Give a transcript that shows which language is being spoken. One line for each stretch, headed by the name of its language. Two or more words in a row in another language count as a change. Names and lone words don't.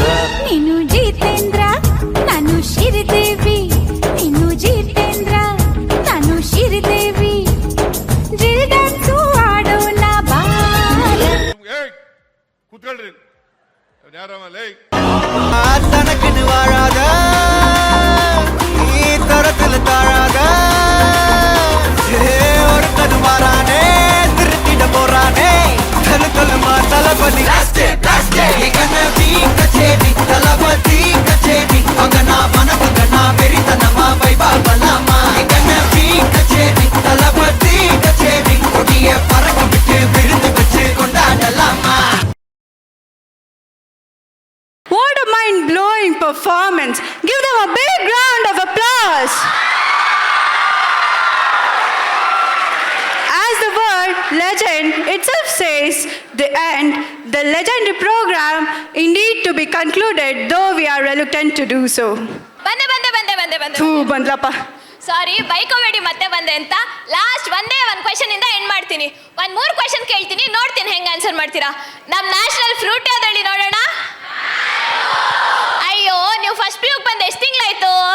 Kannada: ನೀನು ಜಿತೇಂದ್ರ ನಾನು ಶ್ರೀದೇವಿ, ನೀನು ಜಿತೇಂದ್ರ ನಾನು ಶ್ರೀದೇವಿ,
English: drill dance
Kannada: ಆಡೋಣ ಬಾರ. ಕೂತ್ಕೊಳ್ರಿ.
Tamil: தனக்குன்னு வாழாத, நீ தரத்துல தாழாத, ஒருத்தன் மாறானே திருத்திட போறானே, தலுக்கலுமா தளபதி கச்சேரி, தளபதி கச்சேரி, அங்கனா மனமகனா வெறித்தனமா வைபாபலாமா, கச்சேரி தளபதி கச்சேரி, கொடிய பறக்க விட்டு விருந்து வச்சு கொண்டாடலாமா.
English: What a mind-blowing performance! Give them a big round of applause. As the word legend itself says, the end, the legendary program indeed to be concluded, though we are reluctant to do so.
Kannada: ಬಂದೆ ಬಂದ್ಲಪ್ಪ. ಸಾರಿ, ಬೈಕೋಬೇಡಿ ಮತ್ತೆ ಬಂದೆ ಅಂತ. ಲಾಸ್ಟ್ ಒಂದೇ ಒಂದು ಕ್ವೆಶನ್ ಇಂದ ಎಂಡ್ ಮಾಡ್ತೀನಿ. 3 ಕ್ವೆಶನ್ ಕೇಳ್ತೀನಿ, ನೋಡ್ತೀನಿ ಹೆಂಗ್ ಆನ್ಸರ್ ಮಾಡ್ತೀರಾ. ನಮ್
English: national fruit
Kannada: ಯಾವ್ದು ನೋಡೋಣ. ಅಯ್ಯೋ, ನೀವು ಫಸ್ಟ್ PU ಬಂದು ಎಷ್ಟು ತಿಂಗಳಾಯ್ತು?